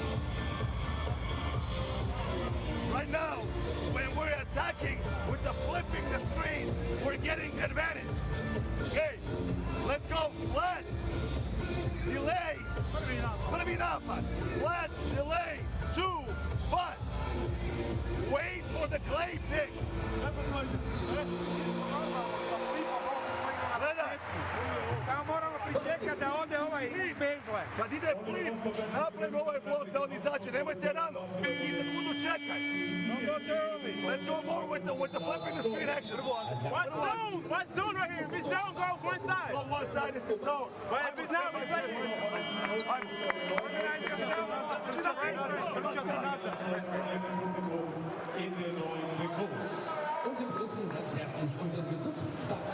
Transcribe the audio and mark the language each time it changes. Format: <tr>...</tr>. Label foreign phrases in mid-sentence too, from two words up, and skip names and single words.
<en>Right now, when we're attacking with the flipping the screen, we're getting advantage. Okay, let's go. Flat. Delay. Flat, delay. 2, but wait for the clay pick.</en> <sr>Kad ide flip, napravi ovaj blok da on izađe, nemojte rano, i sekundu čekaj.</sr> <en>Let's go more with the flipping the screen action. What zone right here? If it's zone, go one side. Go one side if it's zone. But if it's not, we play. Organize yourself.</en>